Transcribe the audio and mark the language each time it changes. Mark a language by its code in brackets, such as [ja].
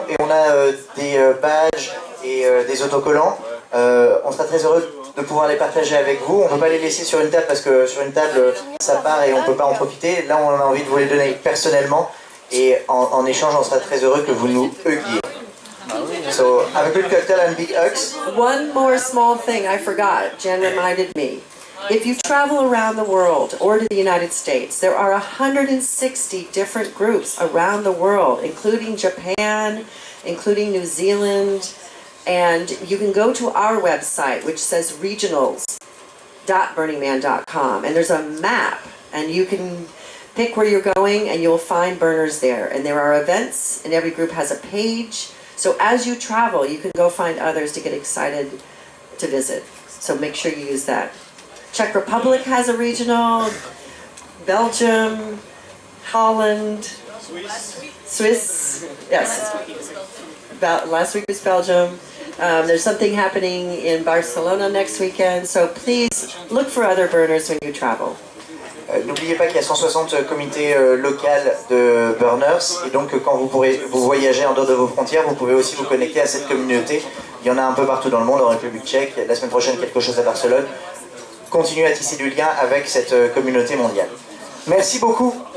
[fr] Et on a des badges et des autocollants. On sera très heureux de pouvoir les partager avec vous. On ne peut pas les laisser sur une table parce que sur une table ça part et on ne peut pas en profiter. Là on a envie de vous les donner personnellement et en échange on sera très heureux que vous nous huggiez. [en] So have a good cocktail and big hugs. One more small thing I forgot, Jen reminded me. If you travel around the world or to the United States, there are 160 different groups around the world, including Japan, including New Zealand, and you can go to our website, which says regionals.burningman.com, and there's a map, and you can pick where you're going, and you'll find burners there. And there are events, and every group has a page. So as you travel, you can go find others to get excited to visit. So make sure you use that. Czech Republic has a regional, Belgium, Holland, Swiss, yes. Last week was Belgium. There's something happening in Barcelona next weekend, so please look for other burners when you travel. [fr] N'oubliez pas qu'il y a 160 comités locaux de burners et donc quand vous voyagez en dehors de vos frontières, vous pouvez aussi vous connecter à cette communauté. Il y en a un peu partout dans le monde, en République tchèque, la semaine prochaine quelque chose à Barcelone. Continuez à tisser du lien avec cette communauté mondiale. Merci beaucoup.